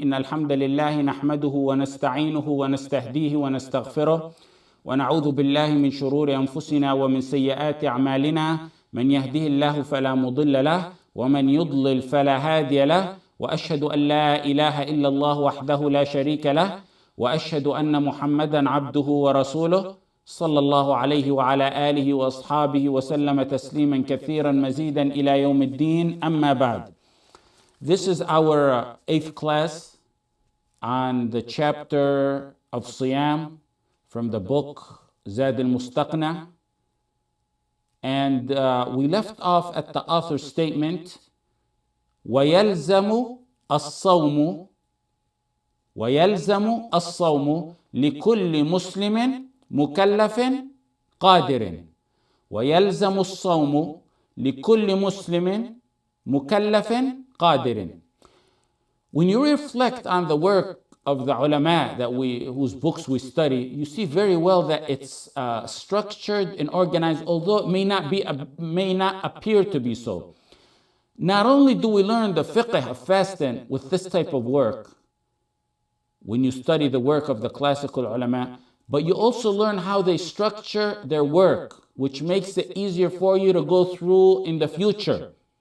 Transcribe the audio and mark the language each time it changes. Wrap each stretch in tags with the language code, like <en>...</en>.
<ar>إن الحمد لله نحمده ونستعينه ونستهديه ونستغفره، ونعوذ بالله من شرور أنفسنا ومن سيئات أعمالنا، من يهده الله فلا مضل له ومن يضلل فلا هادي له، وأشهد أن لا إله إلا الله وحده لا شريك له، وأشهد أن محمدا عبده ورسوله صلى الله عليه وعلى آله وأصحابه وسلم تسليما كثيرا مزيدا إلى يوم الدين. أما بعد.</ar> <en>This is our 8th class on the chapter of Siyam from the book Zaad Al-Mustaqni. And we left off at the author's statement,</en> <ar>وَيَلْزَمُ الصَّوْمُ وَيَلْزَمُ الصَّوْمُ لِكُلِّ مُسْلِمٍ مُكَلَّفٍ قَادِرٍ وَيَلْزَمُ الصَّوْمُ لِكُلِّ مُسْلِمٍ مُكَلَّفٍ قادر.</ar> <en>When you reflect on the work of the ulama whose books we study, you see very well that it's structured and organized, although it may not appear to be so. Not only do we learn the fiqh of fasting with this type of work, when you study the work of the classical ulama, but you also learn how they structure their work, which makes it easier for you to go through in the future.</en>